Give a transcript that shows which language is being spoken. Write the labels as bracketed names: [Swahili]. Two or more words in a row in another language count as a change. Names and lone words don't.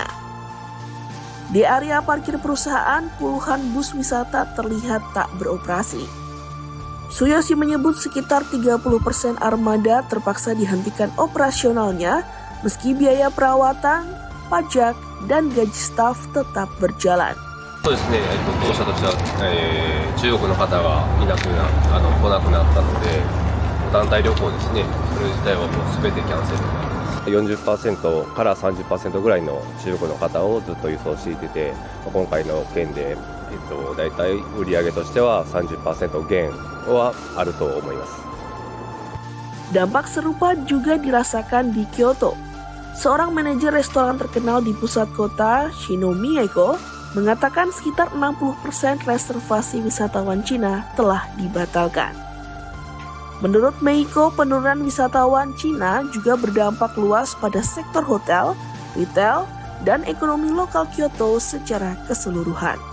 [Indonesian] Di area parkir perusahaan, puluhan bus wisata terlihat tak beroperasi. Tsuyoshi menyebut sekitar 30% armada terpaksa dihentikan operasionalnya meski biaya perawatan, pajak, dan gaji staf tetap berjalan. [Japanese] そうですね、当社としては、中国の方が来なくなったので、団体旅行ですね、それ自体はもう全てキャンセル。40% から 30% ぐらいの中国の方をずっと輸送していて、今回の件で、だいたい売上としては 30% 減はあると思います。 [Indonesian] Dampak serupa juga dirasakan di Kyoto. Seorang manajer restoran terkenal di pusat kota, Shino Mieko, mengatakan sekitar 60% reservasi wisatawan Cina telah dibatalkan. Menurut Meiko, penurunan wisatawan Cina juga berdampak luas pada sektor hotel, retail, dan ekonomi lokal Kyoto secara keseluruhan.